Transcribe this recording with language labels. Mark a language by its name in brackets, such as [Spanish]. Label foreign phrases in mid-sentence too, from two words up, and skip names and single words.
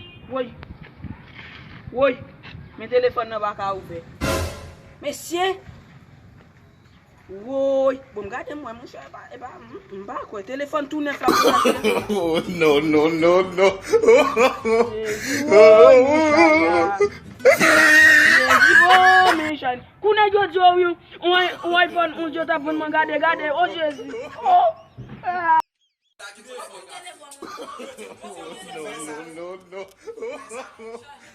[Haitian Creole] Woy. Woy. Men telefòn nan ba ka ouve. Mesye. Woy. Bon, gade mwen, mwen chè, e ba, e ba, m, m ba kwè. Telefòn tou nèf la pou la fè. [English] Oh, no, no, no, no. Woy, [Haitian Creole] men chan. Woy, men chan. Kou nèg yo di ou, ou, ou iPhone, ou yo ta pou mwen gade, gade. Oh, Jezi. [English] Oh. Ah. No, no, no, no.